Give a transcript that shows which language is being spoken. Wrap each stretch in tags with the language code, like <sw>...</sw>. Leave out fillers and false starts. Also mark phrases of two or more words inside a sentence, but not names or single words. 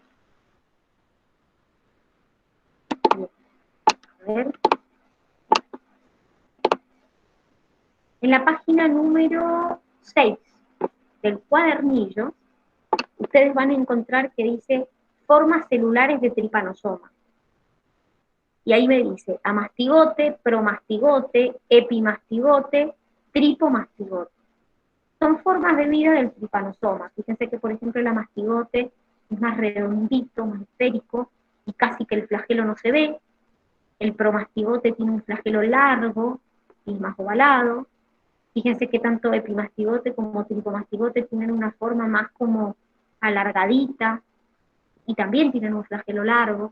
<es>A ver. En la página número 6 del cuadernillo, ustedes van a encontrar que dice formas celulares de trypanosoma. Y ahí me dice amastigote, promastigote, epimastigote, tripomastigote. Son formas de vida del trypanosoma. Fíjense que, por ejemplo, el amastigote es más redondito, más esférico, y casi que el flagelo no se ve. El promastigote tiene un flagelo largo y más ovalado. Fíjense que tanto epimastigote como tripomastigote tienen una forma más como alargadita y también tienen un flagelo largo.</es>